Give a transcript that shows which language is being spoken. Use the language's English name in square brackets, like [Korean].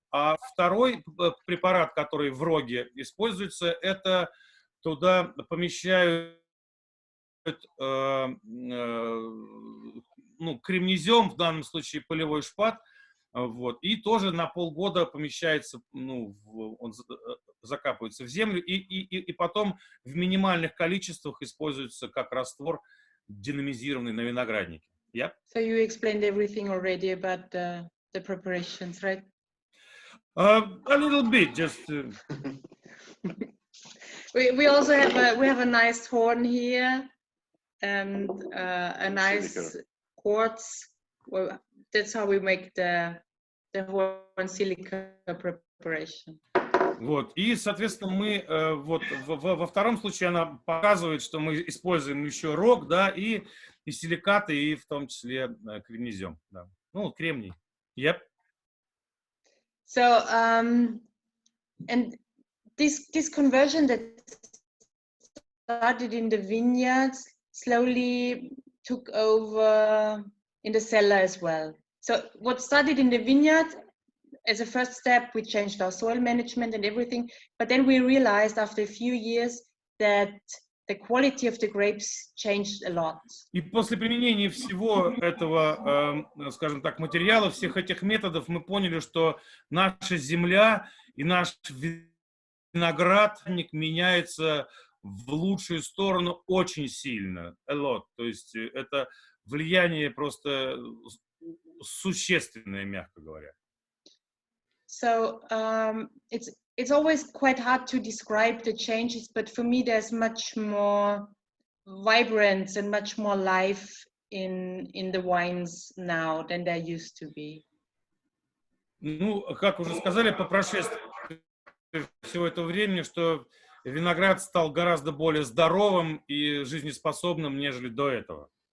[Russian] А второй препарат, который в роге используется, это туда помещают кремнезем, в данном случае полевой шпат, вот, и тоже на полгода помещается, он закапывается в землю, и потом в минимальных количествах используется как раствор динамизированный на винограднике. [English] Yeah? So you explained everything already about the preparations, right? A little bit, just. We also have a nice horn here and a nice quartz. Well, that's how we make the horn silica preparation. [Russian] Вот, и, соответственно, мы вот во втором случае она показывает, что мы используем еще рог, да, и силикаты, и в том числе кремнезем, да. Ну, кремний. Yep. [English] So, and this conversion that started in the vineyards slowly took over in the cellar as well. So what started in the vineyard, as a first step, we changed our soil management and everything, but then we realized after a few years that the quality of the grapes changed a lot. [Russian] И после применения всего этого, скажем так, материала, всех этих методов, мы поняли, что наша земля и наш виноградник меняется в лучшую сторону очень сильно. [English] A lot. [Russian] То есть это влияние просто существенное, мягко говоря. [English] So it's always quite hard to describe the changes, but for me there's much more vibrance and much more life in the wines now than there used to be. [Russian] Ну, как уже сказали, по прошествии всего этого времени, что виноград стал гораздо более здоровым и жизнеспособным, нежели до этого.